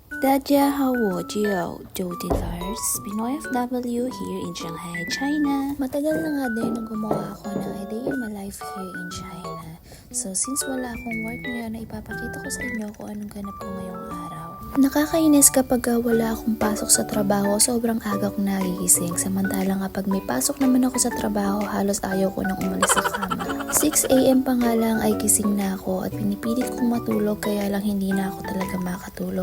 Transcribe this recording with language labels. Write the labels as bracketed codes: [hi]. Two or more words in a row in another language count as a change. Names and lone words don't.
[zh] 大家好，我叫 [en] Jodin Fires, Pinoy FW here in Shanghai, China. [tl] Matagal na nga din nang gumawa ako ng A Day in My Life [en] here in China. So since [tl] wala akong work ngayon, na ipapakita ko sa inyo kung anong ganap ko ngayong araw. Nakakainis kapag wala akong pasok sa trabaho, sobrang aga kong nagigising. Samantalang kapag may pasok naman ako sa trabaho, halos ayaw ko nang umalis sa kama. 6 AM pa nga lang ay gising na ako at pinipilit kong matulog, kaya lang hindi na ako talaga makatulog.